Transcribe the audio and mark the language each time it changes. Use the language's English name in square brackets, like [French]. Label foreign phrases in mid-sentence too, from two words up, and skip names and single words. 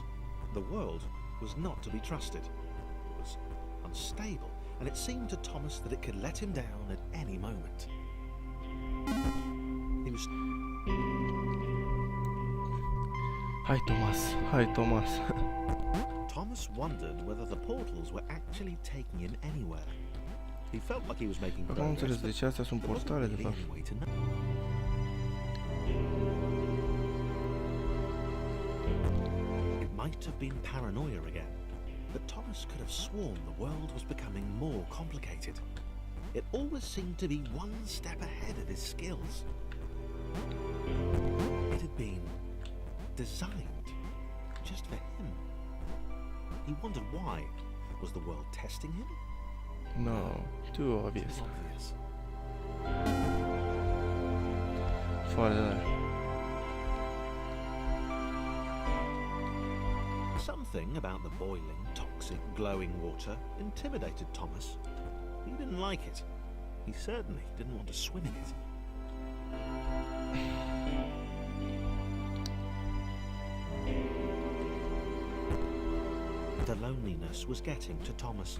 [English] The world was not to be trusted. It was unstable, and it seemed to Thomas that it could let him down at any moment. He was... [Romanian] Hai Thomas, hai Thomas. [English] Thomas wondered whether the portals were actually taking him anywhere. He felt like he was making [Romanian] Acum am înțeles [English] progress, [Romanian] de ce astea sunt [English] but there wasn't [Romanian] portale de [English] really [Romanian] fapt. [English] any way to know. It might have been paranoia again, but Thomas could have sworn the world was becoming more complicated. It always seemed to be one step ahead of his skills. It had been designed just for him. He wondered why. Was the world testing him? No, too obvious. It's obvious. [Romanian] Foarte tare. [English] Something about the boiling, toxic, glowing water intimidated Thomas. He didn't like it. He certainly didn't want to swim in it. The loneliness was getting to Thomas.